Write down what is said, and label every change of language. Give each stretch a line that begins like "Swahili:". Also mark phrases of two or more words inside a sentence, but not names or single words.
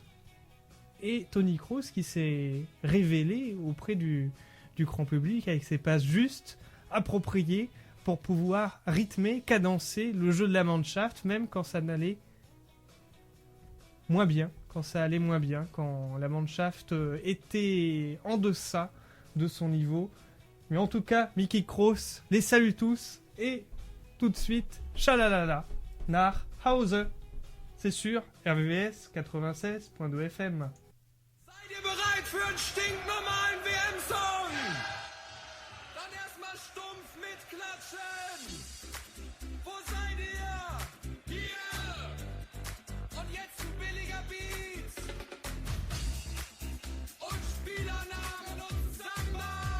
French: Et Toni Kroos qui s'est révélé auprès du grand public avec ses passes justes, appropriées pour pouvoir rythmer, cadencer le jeu de la Mannschaft, même quand ça n'allait moins bien, quand la Mannschaft était en deçà de son niveau. Mais en tout cas, Mickey Krause les salue tous et tout de suite,
German: Chalalala, nach Hause.
French: C'est sûr, RVVS 96.2 FM.
German: Seid ihr bereit für einen stinknormalen WM-Song? Dann erstmal stumpf mitklatschen. Wo seid ihr? Hier! Und jetzt ein billiger Beat. Und Spielernamen und Samba.